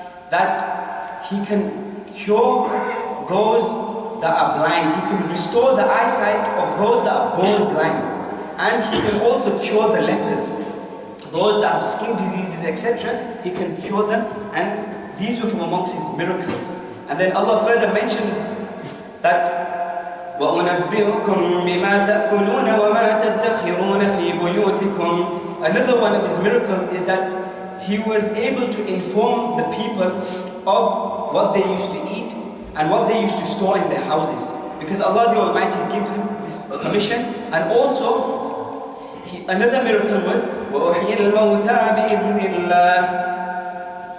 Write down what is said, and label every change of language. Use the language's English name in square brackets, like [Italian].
[English] That He can cure those that are blind. He can restore the eyesight of those that are born blind. And He can also cure the lepers. Those that have skin diseases, etc., He can cure them. And these were from amongst His miracles. And then Allah further mentions that [Arabic] وَأُنَبِّئُكُمْ بِمَا تَأْكُلُونَ وَمَا تَدَّخِرُونَ فِي بُيُوتِكُمْ. [English] Another one of His miracles is that He was able to inform the people of what they used to eat and what they used to store in their houses. Because Allah the Almighty gave Him this permission. And also, another miracle was [Arabic] وَأُحْيِي الْمَوْتَى بِإِذْنِ اللَّهِ.